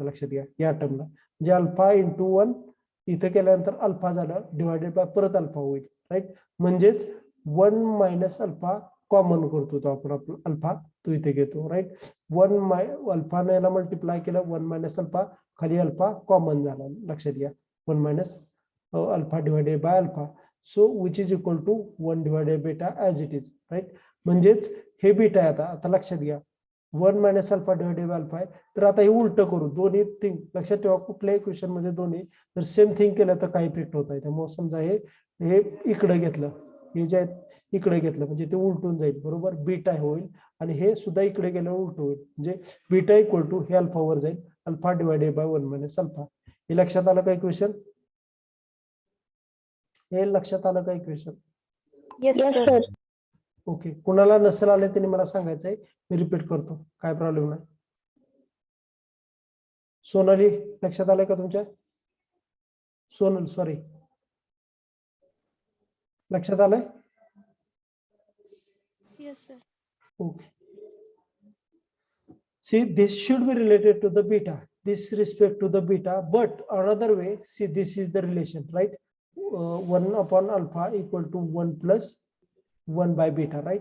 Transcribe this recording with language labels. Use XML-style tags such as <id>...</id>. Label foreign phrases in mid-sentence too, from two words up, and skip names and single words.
<mr>लक्षात घ्या, या टर्मला म्हणजे</mr> <en>alpha into 1</en> <mr>इथं केल्यानंतर अल्फा झालं</mr> <en>divided by</en> <mr>परत अल्फा होईल, राईट? म्हणजेच</mr> <en>1 minus alpha common</en> <mr>करतो तो आपण, अल्फा तो इथे घेतो, राईट? 1 अल्फाने याला मल्टिप्लाय केलं,</mr> <en>1 minus alpha,</en> <mr>खाली</mr> <en>alpha common</en> <mr>झाला.</mr> <en>लक्षात घ्या, 1 minus alpha divided by alpha, so which is equal to 1 divided beta as it is, राईट?</en> <mr>म्हणजेच हे बीटा आहे. आता लक्षात घ्या,</mr> <en>1 minus alpha divided by alpha</en> <mr>आहे, तर आता हे उलट करू, दोन्ही थिंग. लक्षात ठेवा, कुठल्याही क्वेश्चन मध्ये दोन्ही जर</mr> <en>same thing</en> <mr>केलं तर काही इफेक्ट होत नाही. त्यामुळे समजा हे इकडे घेतलं, हे जे आहे इकडे घेतलं म्हणजे ते उलटून जाईल, बरोबर? बीटा होईल, आणि हे सुद्धा इकडे गेलं उलट होईल, म्हणजे</mr> <en>beta equal to</en> <mr>हे अल्फा वर जाईल,</mr> <en>alpha divided by 1 minus alpha.</en> <mr>हे लक्षात आलं का इक्वेशन? हे लक्षात आलं का इक्वेशन?</mr> <en>Yes, Yes, sir. sir. ओके, कुणाला नसेल आले त्यांनी मला सांगायचंय, मी रिपीट करतो, काय प्रॉब्लेम नाही. सोनाली लक्षात आलंय का तुमच्या? सोनल सॉरी, लक्षात आलंय? Yes, sir. Okay. See, this should be related to the beta, this respect to the beta, but another way, see, this is the relation, right? 1 upon alpha equal to 1 plus 1 by beta, right?</en>